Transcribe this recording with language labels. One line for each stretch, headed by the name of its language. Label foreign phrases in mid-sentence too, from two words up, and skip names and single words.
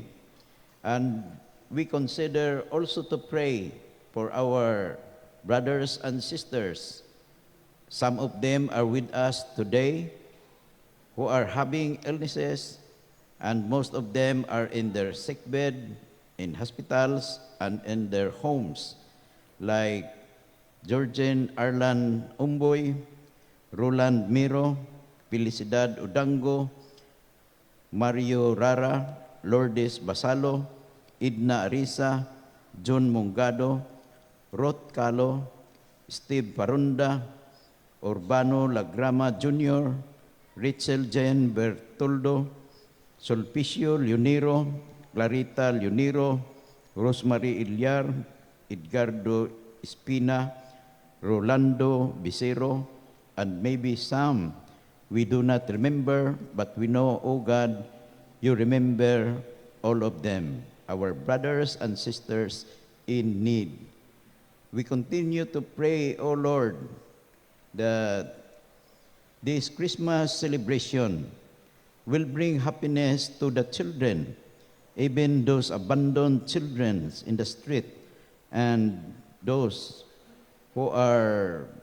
English: And we consider also to pray for our brothers and sisters. Some of them are with us today who are having illnesses, and most of them are in their sickbed, in hospitals, and in their homes, like Georgian Arlan Umboy, Roland Miro, Felicidad Udango, Mario Rara, Lourdes Basalo, Idna Arisa, John Mungado, Rot Calo, Steve Parunda, Urbano Lagrama Jr., Rachel Jane Bertoldo, Sulpicio Leoniro, Clarita Leoniro, Rosemary Ilyar, Edgardo Espina, Rolando Bicero, and maybe some we do not remember, but we know, O God, you remember all of them, our brothers and sisters in need. We continue to pray, O Lord, that this Christmas celebration will bring happiness to the children, even those abandoned children in the street, and those who are